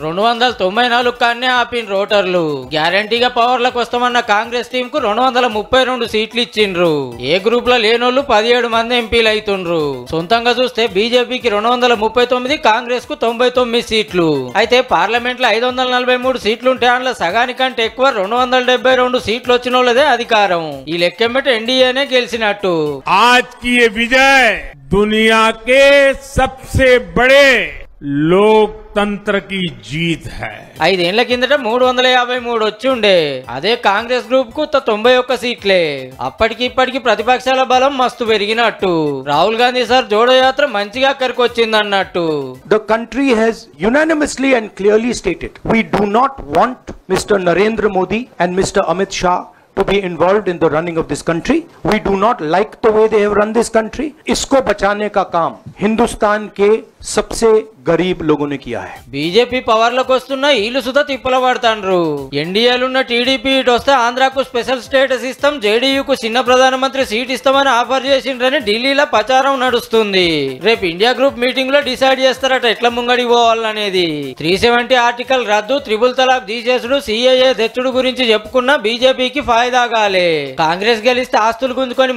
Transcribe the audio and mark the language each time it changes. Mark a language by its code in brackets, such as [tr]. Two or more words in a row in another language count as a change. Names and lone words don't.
[te] 294 కాన్నే ఆపిన ఓటర్లు గ్యారంటీగా పవర్లకు వస్తామన్న కాంగ్రెస్ టీం కు 232 సీట్లు ఇచ్చిండ్రు ఏ గ్రూప్ లో లేనోళ్ళు 17 మంది ఎంపీలు అవుతుండ్రు సొంతంగా చూస్తే బీజేపీకి 239 కాంగ్రెస్ కు 99 సీట్లు అయితే పార్లమెంట్ లో 543 సీట్లుంటే అందులో సగానికంటే ఎక్కువ 272 సీట్లు వచ్చిన వాళ్ళదే అధికారం ఈ లెక్కెమ్మట ఎన్డీఏనే గెలిచినట్టు [hi] आज की ये विजय दुनिया के सबसे बड़े लोकतंत्र की जीत है [te] 5 ఏళ్ల కిందట 353 వచ్చి ఉండే అదే కాంగ్రెస్ గ్రూప్ కు 91 సీట్లే అప్పటికి ఇప్పటికి ప్రతిపక్షాల బలం మస్తు పెరిగినట్టు రాహుల్ గాంధీ సార్ జోడో యాత్ర మంచిగా అక్కడికి వచ్చింది అన్నట్టు [en] The country has unanimously and clearly stated we do not want Mr. Narendra Modi and Mr. Amit Shah to be involved in the running of this country. We do not like the way they have run this country. [hi] इसको बचाने का काम हिंदुस्तान के सबसे गरीब लोगों ने किया है. [te] బీజేపీ పవర్ లోకి వస్తున్న ఈలు సుధా తిప్పల పడతాండ్రు ఎన్డీఏలున్న టీడీపీ ఇటు వస్తే ఆంధ్రాకు [en] special status [te] ఇస్తాం జేడీయూకు చిన్న ప్రధానమంత్రి సీట్ ఇస్తామని ఆఫర్ చేసిండ్రని ఢిల్లీలో ప్రచారం నడుస్తుంది రేపు ఇండియా [en] group meeting [te] లో డిసైడ్ చేస్తారట ఎట్లా ముంగడి పోవాలనేది 370 ఆర్టికల్ రద్దు త్రిబుల్ తలాక్ తీసేసుడు సిఏఏ తెచ్చుడు గురించి చెప్పుకున్న బీజేపీకి ఫాయిదా కాలే కాంగ్రెస్ గెలిస్తే ఆస్తులు గుంజుకొని